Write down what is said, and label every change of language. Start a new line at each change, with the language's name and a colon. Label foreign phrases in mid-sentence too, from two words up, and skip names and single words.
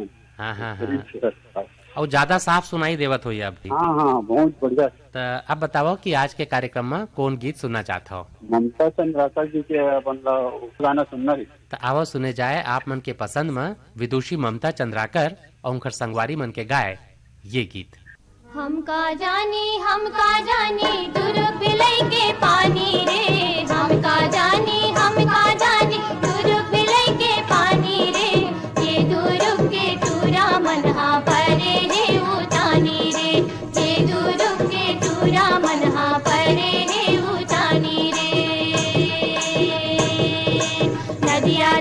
Chhattisgarhi: हाँ हाँ हाँ। और ज्यादा साफ सुनाई देवत हो अभी। हाँ हाँ, बहुत बढ़िया। तो अब बताओ कि आज के कार्यक्रम में कौन गीत सुनना चाहता हो? ममता चंद्राकर जी के गाना सुनना। तो आओ सुने जाए आप मन के पसंद में विदुषी ममता चंद्राकर और उनकर संगवारी मन के गाय ये गीत। हम का जानी दूर पिलई के पानी रे, हम का जानी दूर पिलई के पानी रे, ये दूर के टूरा मनहा परे रे उतानी रे, ये दूर के टूरा मनहा परे रे उतानी रे। नदी